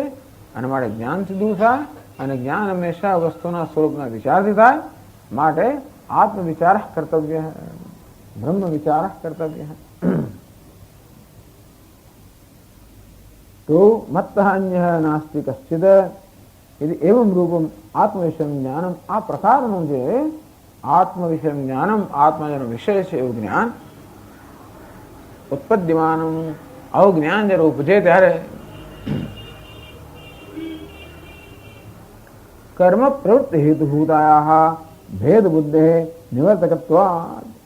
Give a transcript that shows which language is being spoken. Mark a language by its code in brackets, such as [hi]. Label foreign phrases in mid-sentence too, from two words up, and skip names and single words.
[gu] અને માટે જ્ઞાનથી દૂર થાય. અને જ્ઞાન હંમેશા વસ્તુના સ્વરૂપના વિચારથી થાય. માટે આત્મવિચાર કર્તવ્ય, બ્રહ્મ વિચાર કર્તવ્ય. [sa] તો મત્તઃ અન્યઃ નાસ્તિ કશ્ચિદ यदि एवं रूपम आत्मविषय ज्ञानम, [gu] આ પ્રકારનું જે આત્મવિષય જ્ઞાનમ, આત્મા જેનો વિષય છે એવું જ્ઞાન, ઉત્પદ્યમાનમ, આવું જ્ઞાન જ્યારે ઉપજે ત્યારે [sa] કર્મ પ્રવૃત્તિ હેતુભૂતાયાઃ ભેદ બુદ્ધેઃ નિવર્તકત્વાत्.